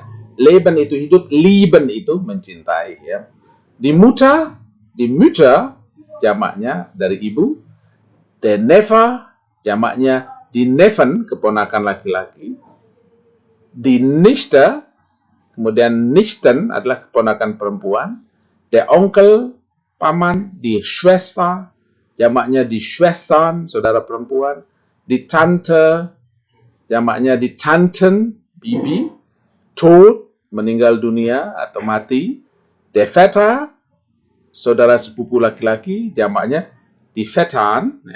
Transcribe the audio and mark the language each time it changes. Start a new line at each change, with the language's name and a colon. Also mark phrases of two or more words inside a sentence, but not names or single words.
Indonesian: Leben itu hidup, lieben itu mencintai, ya. Di Mütter jamaknya dari ibu.
German: Der Neffe
Indonesian: jamaknya di Neffen, keponakan laki-laki. Di Nichte, kemudian Nichten adalah keponakan perempuan.
German: Der Onkel, paman. Die Schwester,
Indonesian: jamaknya di Schwestern, saudara perempuan. Di Tante, jamaknya di Tanten, bibi. Tod, meninggal dunia atau mati.
German: Der Vetter,
Indonesian: saudara sepupu laki-laki, jamaknya di Vettern, ya.